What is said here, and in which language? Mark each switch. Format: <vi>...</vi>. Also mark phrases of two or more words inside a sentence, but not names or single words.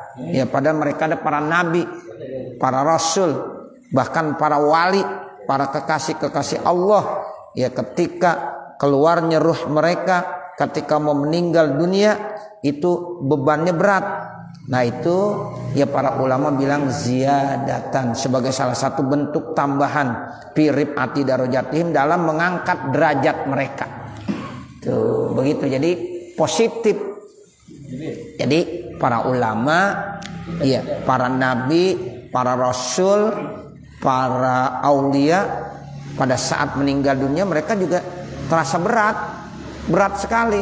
<id>Padahal mereka ada para nabi, para rasul, bahkan para wali, para kekasih-kekasih Allah. Ketika keluarnya ruh mereka, ketika mau meninggal dunia, itu bebannya berat. Nah itu para ulama bilang ziyadatan, sebagai salah satu bentuk tambahan</id> <ar>في رفعة درجاتهم,</ar> <id>dalam mengangkat derajat mereka. Tuh begitu, jadi positif. Jadi para ulama, para nabi, para rasul, para aulia, pada saat meninggal dunia mereka juga terasa berat sekali.</id>